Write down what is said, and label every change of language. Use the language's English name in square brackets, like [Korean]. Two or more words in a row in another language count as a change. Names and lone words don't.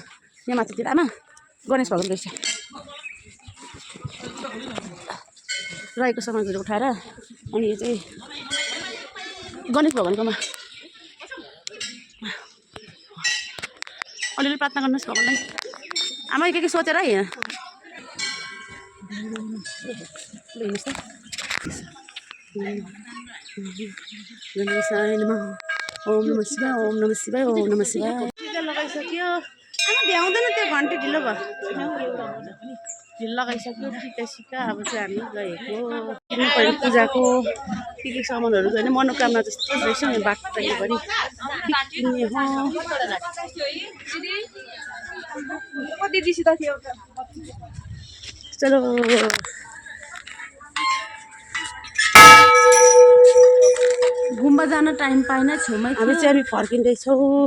[Nepali] यहाँ माथितिर आमा गणेश भगवान रहेछ। रहेको सामानहरू उठाएर अनि यो चाहिँ गणेश भगवानकोमा अलिअलि प्रार्थना गर्नुहोस् भगवान्लाई। आमा के सोचेर है यहाँ [Sanskrit] ओम नमः शिवाय ओम नमः शिवाय ओम नमः शिवाय। [Nepali] टिका लगाइसक्यो आमा भ्याउँदैन त्यो घन्टी ढिलो भयो ढिलो लगाइसक्यो टिका सिका। अब चाहिँ हामी गएको किन्नु पऱ्यो पूजाको के सामानहरू होइन मनोकामना जस्तो रहेछ नि बाटोभरि किन्ने हो। चलो गुम्बा जान टाइम पाएन छेउमै अब चाहिँ हामी फर्किँदैछौँ।